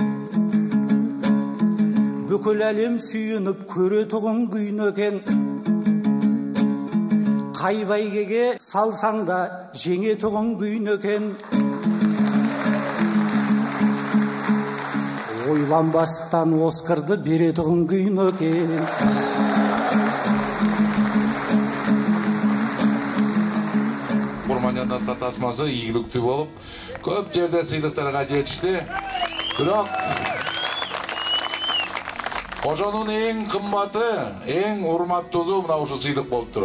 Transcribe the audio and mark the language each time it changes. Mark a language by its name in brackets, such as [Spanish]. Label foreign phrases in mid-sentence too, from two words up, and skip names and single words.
[Kazakh] Бүкіл әлем сүйініп көретұғын күйін екен. Қай бәйгеге салсаң да жеңетұғын күйін екен. Ойланбастан Оскарды беретұғын күйін екен. [Kyrgyz] Курманжан Датка тасмасы ийгиликтүү болуп, көп жерде сыйлыктарга жетишти. Бирок ошонун эң кымбаты, эң урматтуусу мына ушу сыйлык болуптур.